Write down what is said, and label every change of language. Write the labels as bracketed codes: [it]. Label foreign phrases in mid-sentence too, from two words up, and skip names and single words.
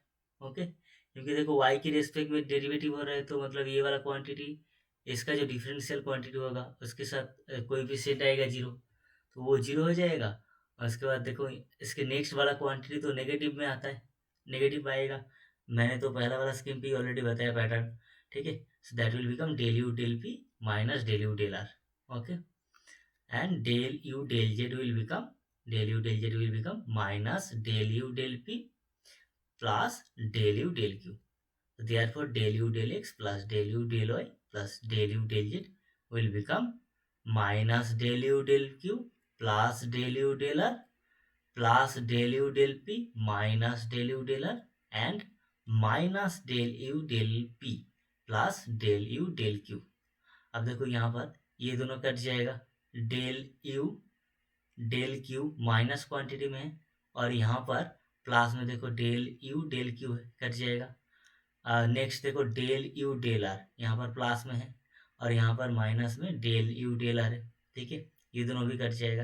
[hi] ओके, क्योंकि देखो y की रेस्पेक्ट में डेरिवेटिव हो रहा है, तो मतलब ये वाला क्वांटिटी, इसका जो [en] differential quantity [hi] होगा उसके साथ कोएफिशिएंट आएगा 0, तो वो 0 हो जाएगा। और उसके बाद देखो इसके नेक्स्ट वाला क्वांटिटी तो नेगेटिव में आता है, नेगेटिव आएगा। मैंने तो पहला वाला स्कीम पे ऑलरेडी बताया पैटर्न। ठीक है, [en] so that will become del u del p minus del u del r. ओके, and del u del z will become minus del u del p plus del u del q. So therefore del u del x plus del u del y plus del u del z will become minus del u del q plus del u del r plus del u del p minus del u del r and minus del u del p plus del u del q. [hi] अब देखो यहाँ पर ये दोनों कट जाएगा, [en] del u del q minus quantity [hi] में है और यहाँ पर प्लस में देखो [en] del u del q [hi] है, कट जाएगा। नेक्स्ट देखो [en] del u del r, [hi] यहाँ पर प्लस में है और यहाँ पर माइनस में [en] del u del r [hi] है, ठीक है, ये दोनों भी कट जाएगा।